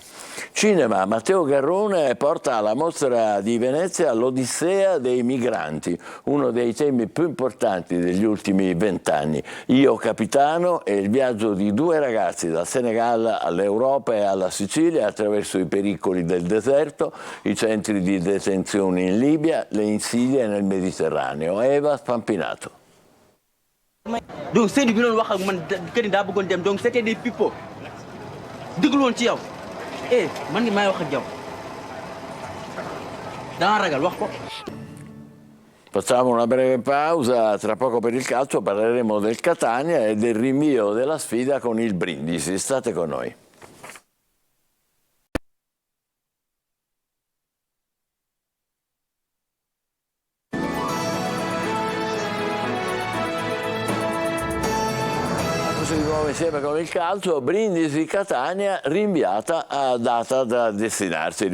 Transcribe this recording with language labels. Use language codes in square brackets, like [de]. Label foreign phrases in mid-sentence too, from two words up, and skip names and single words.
[it] Cinema, Matteo Garrone porta alla Mostra di Venezia l'Odissea dei migranti, uno dei temi più importanti degli ultimi 20 anni. Io capitano è il viaggio di 2 ragazzi dal Senegal all'Europa e alla Sicilia attraverso i pericoli del deserto, i centri di detenzione in Libia, le insidie nel Mediterraneo. Eva Spampinato. [wo] Donc sëñ bi doon wax ak man que ni daa bëggoon dem donc [fr] c'était des pipeaux [wo] déglu woon ci yow man ngi may wax ak yow danga ragal wax ko. [it] Facciamo una breve pausa, tra poco per il calcio parleremo del Catania e del rinvio della sfida con il Brindisi. State con noi. Di nuovo insieme con il calcio, Brindisi-Catania rinviata a data da destinarsi.